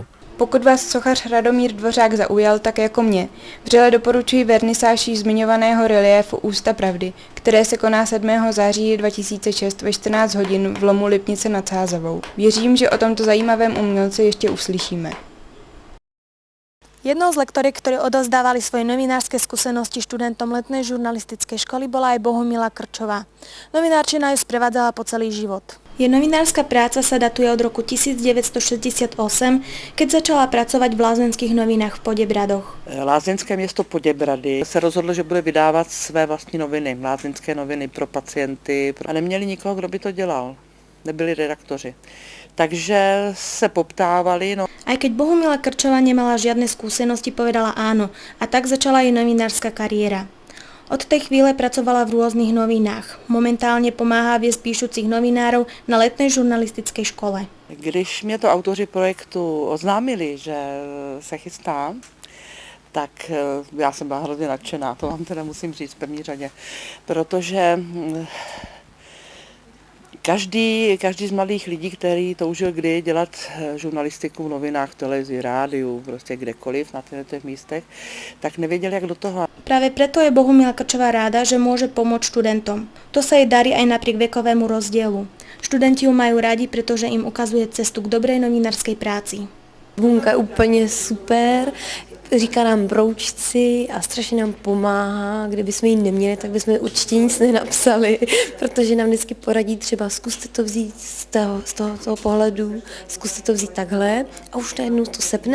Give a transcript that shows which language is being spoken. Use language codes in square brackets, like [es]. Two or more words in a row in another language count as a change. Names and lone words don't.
[cs] Pokud vás sochař Radomír Dvořák zaujal, tak jako mě, vřele doporučuji vernisáž již zmiňovaného reliéfu Ústa pravdy, které se koná 7. září 2006 ve 14 hodin v lomu Lipnice nad Sázavou. Věřím, že o tomto zajímavém umělci ještě uslyšíme. [sk] Jednou z lektoriek, ktorí odozdávali svoje novinárske skúsenosti študentom letnej žurnalistickej školy, bola aj Bohumila Krčová. Novinárčina ju sprevádzala po celý život. Jej novinárska práca sa datuje od roku 1968, keď začala pracovať v [cs] lázeňských novinách [sk] v Poděbradoch. [cs] Lázeňské město Poděbrady se rozhodlo, že bude vydávat své vlastní noviny, lázeňské noviny pro pacienty a neměli nikoho, kdo by to dělal. Nebyli redaktoři. Takže se poptávali. No. [sk] Aj keď Bohumila Krčová nemala žiadne skúsenosti, povedala áno a tak začala jej novinárska kariéra. Od tej chvíle pracovala v rôznych novinách. Momentálne pomáhá viesť píšucich novinárov na letnej žurnalistickej škole. [cs] Když mě to autoři projektu oznámili, že se chystám, tak já jsem byla hrozně nadšená, to vám teda musím říct v první řadě, protože Každý z mladých lidí, který toužil kdy dělat žurnalistiku v novinách, v televizi, rádiu, prostě kdekoliv na těch místech, tak nevěděl, jak do toho. [sk] Práve preto je Bohumila Krčová ráda, že môže pomôcť študentom. To sa jej darí aj napriek vekovému rozdielu. Študenti ju majú rádi, pretože im ukazuje cestu k dobrej novinárskej práci. [cs] Bohumka je úplně super, říká nám broučci a strašně nám pomáhá. Kdybychom ji neměli, tak bychom určitě nic nenapsali, protože nám vždycky poradí třeba zkuste to vzít z toho pohledu, zkuste to vzít takhle a už najednou to sepne.